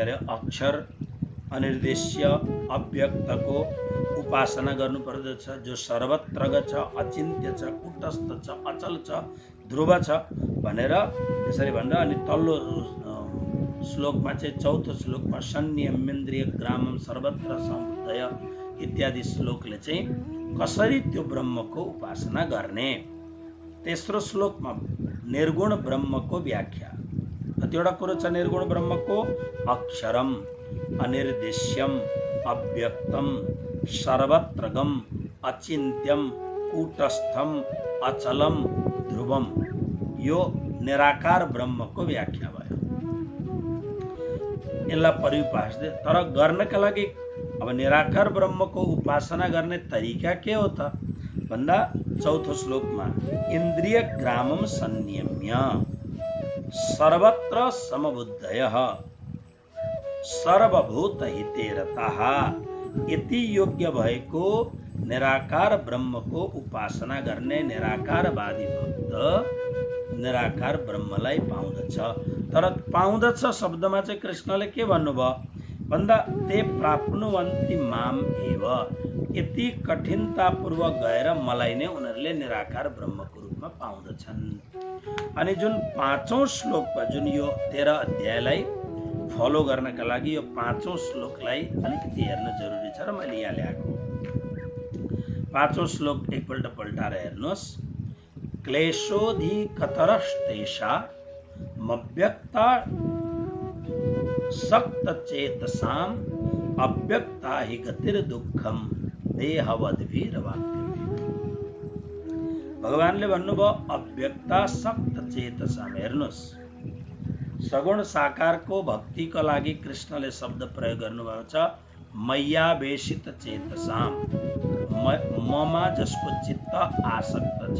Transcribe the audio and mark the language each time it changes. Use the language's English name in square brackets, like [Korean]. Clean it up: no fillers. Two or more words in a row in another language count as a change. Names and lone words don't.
[Nepali] अरे अक्षर अनिर्देश्य अव्यक्तको उपासना गर्नुपर्दछ, जो सर्वत्रग छ, अचिन्त्य छ, कुटस्थ छ, अचल छ, ध्रुव छ भनेर त्यसरी भनेर अनि तल्लो श्लोकमा चाहिँ चौथो श्लोकमा [Sanskrit] सन्नियमेन्द्रिय ग्रामम सर्वत्र समुदय [Nepali] इत्यादि श्लोकले चाहिँ कसरी त्यो ब्रह्मको उपासना गर्ने। तेस्रो श्लोकमा निर्गुण ब्रह्मको व्याख्या। कतिवटा कुरो छ निर्गुण ब्रह्मको? [Sanskrit] अक्षरम, अनिर्देश्यम, अव्यक्तम, सर्वत्रगम, अचिन्त्यम, कूटस्थम, अचलम, ध्रुवम। [Nepali] यो निराकार ब्रह्मको व्याख्या भयो। यसलाई परिभाषित तर गर्नका लागि अब निराकार ब्रह्मको उपासना गर्ने तरिका के हो त भन्दा चौथो श्लोकमा [Sanskrit] इन्द्रिय ग्रामम संयम्य सर्वत्र समबुद्धयः सर्वभूत हिते रताः [Nepali] यति योग्य भएको निराकार ब्रह्मको उपासना गर्ने निराकारवादी भक्त निराकार ब्रह्मलाई पाउँदछ। तर पाउँदछ शब्दमा चाहिँ कृष्णले के भन्नुभयो भन्दा [Sanskrit] ते प्राप्नुवन्ति माम एव, [Nepali] यति कठिनतापूर्वक गएर मलाई नै उनीहरूले निराकार ब्रह्मको रूपमा पाउँदछन्। अनि जुन पाँचौं श्लोकमा जुन यो 13 अध्यायलाई फलो गर्नका लागि यो पाँचौं श्लोकलाई अलिकति हेर्न जरुरी छ र मैले यहाँ ल्याएको। पाँचौं श्लोक एकपल्ट पल्टाएर हेर्नुहोस्। [Sanskrit] क्लेशोऽधिकतरस्तेषा मव्यक्ता सक्तचेतसाम् अव्यक्ता हि गतिर्दुःखम् देहवद्भिरवाप्यते। [Nepali] भगवानले भन्नुभयो [Sanskrit] अव्यक्ता सक्तचेतसाम्। [Nepali] हेर्नुहोस्, सगुण साकारको भक्तिको लागि कृष्णले शब्द प्रयोग गर्नुभएको छ [Sanskrit] मय्यावेशित चेतसाम्, [Nepali] ममा जसको चित्त आसक्त छ।